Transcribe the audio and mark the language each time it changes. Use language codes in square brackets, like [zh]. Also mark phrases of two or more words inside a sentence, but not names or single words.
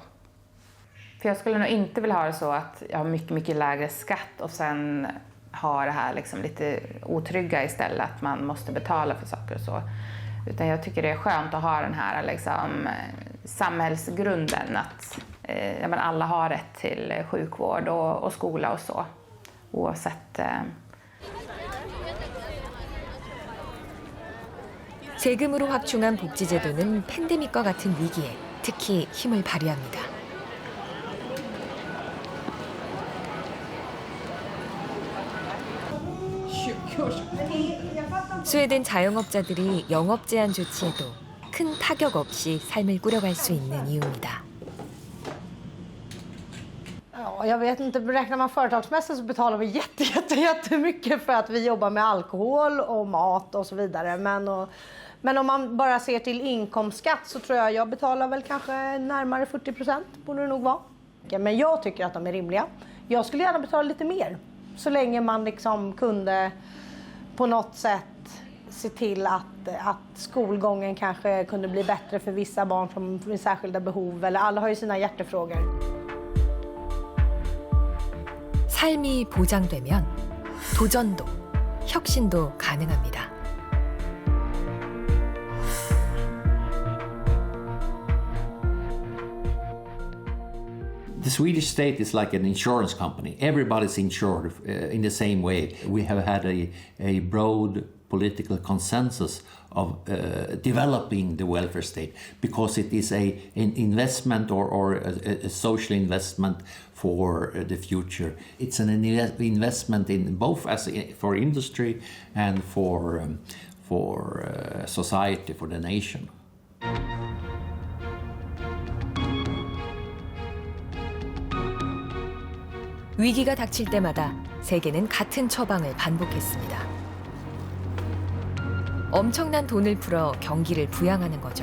[sv] För jag skulle nog inte vilja ha det så att jag har mycket, mycket lägre skatt och sen ha det här liksom lite otrygga istället, att man måste betala för saker och så. Utan jag tycker det är skönt att ha den här liksom, samhällsgrunden att alla har rätt till sjukvård och skola och så, oavsett. [ko] 세금으로 확충한 복지제도는 팬데믹과 같은 위기에 특히 힘을 발휘합니다. 스웨덴 자영업자들이 영업 제한 조치에도 큰 타격 없이 삶을 꾸려갈 수 있는 이유입니다. [sv] Jag vet inte, räknar man företagsmässigt så betalar vi jättemycket för att vi jobbar med alkohol och mat och så vidare. Men om man bara ser till inkomstskatt så tror jag betalar väl kanske närmare 40%, borde det nog vara. Men jag tycker att de är rimliga. Jag skulle gärna betala lite mer, så länge man liksom kunde på något sätt se till att skolgången kanske kunde bli bättre för vissa barn som har särskilda behov, eller alla har ju sina hjärtefrågor. [ko] 삶이 보장되면 도전도, 혁신도 가능합니다. [en] The Swedish state is like an insurance company. Everybody's insured in the same way. We have had a broad political consensus of developing the welfare state because it is an investment or a social investment for the future. It's an investment in both for industry and for society, for the nation. [ko] 위기가 닥칠 때마다 세계는 같은 처방을 반복했습니다. 엄청난 돈을 풀어 경기를 부양하는 거죠.